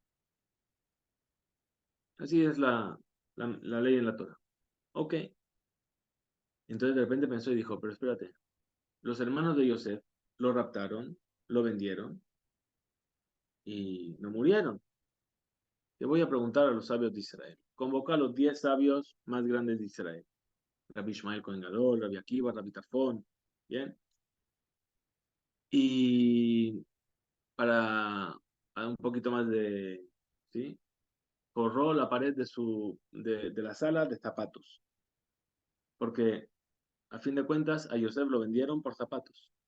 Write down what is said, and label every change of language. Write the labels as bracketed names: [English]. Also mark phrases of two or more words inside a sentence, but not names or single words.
[Spanish] Así es la ley en la Torah. Ok. Entonces de repente pensó y dijo, pero espérate, los hermanos de Yosef lo raptaron, lo vendieron y no murieron. Te voy a preguntar a los sabios de Israel. Convoca a los 10 sabios más grandes de Israel. Rabbi Ishmael [Hebrew] כהן גדול, [Spanish] Rabbi Akiva, Rabbi Tafón. Bien. Y para un poquito más de, ¿sí? Forró la pared de la sala de zapatos. Porque a fin de cuentas a Yosef lo vendieron por zapatos.